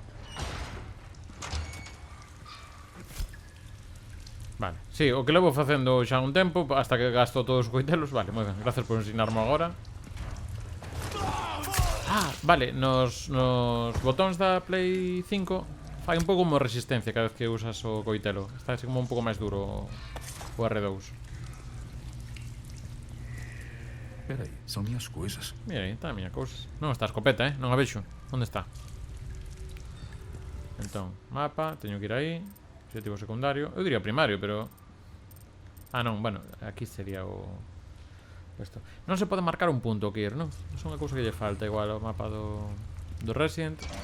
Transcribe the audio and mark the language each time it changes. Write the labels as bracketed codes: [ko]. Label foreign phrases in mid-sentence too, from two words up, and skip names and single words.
[gl] Vale, sí, o que levo facendo xa un tempo hasta que gasto todos os coitelos. Vale, moi ben, gracias por ensinarme agora. Ah, vale, nos botóns da Play 5 fai un pouco como resistencia cada vez que usas o coitelo. Está así como un pouco máis duro o R2. [pt] Peraí, são minhas coisas. [gl] Mira aí, está a miña cousa. Non está a escopeta, non a vexo. Onde está? Entón, mapa, teño que ir aí. Objetivo secundario. Eu diría primario, pero... Ah, non, bueno, aquí sería o... Esto. Non se pode marcar un punto que ir, non? É unha cousa que lle falta igual ao mapa do Resident.